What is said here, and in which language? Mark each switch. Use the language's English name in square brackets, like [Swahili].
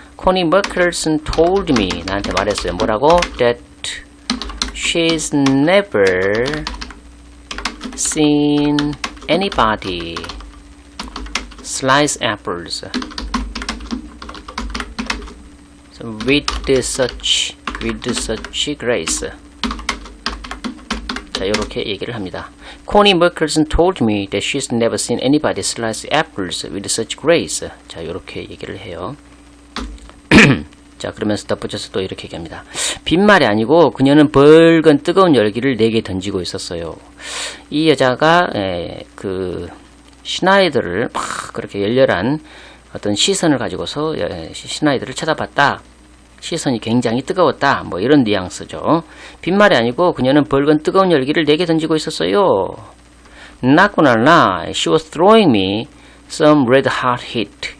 [Korean] 코니 머클슨 [English] told me [Korean] 나한테 말했어요. 뭐라고? [English] That she's never seen anybody slice apples with such grace. [Korean] 자, 이렇게 얘기를 합니다. [English] Connie Merkelson told me that she's never seen anybody slice apples with such grace. [Korean] 자, 이렇게 얘기를 해요. 자, 그러면서 덧붙여서 또 이렇게 얘기합니다. 빈말이 아니고 그녀는 벌건 뜨거운 열기를 내게 던지고 있었어요. 이 여자가 그 시나이더를 막 그렇게 열렬한 어떤 시선을 가지고서 시나이더를 쳐다봤다. 시선이 굉장히 뜨거웠다. 뭐 이런 뉘앙스죠. 빈말이 아니고 그녀는 벌건 뜨거운 열기를 내게 던지고 있었어요. [English] Not gonna lie, she was throwing me some red hot heat.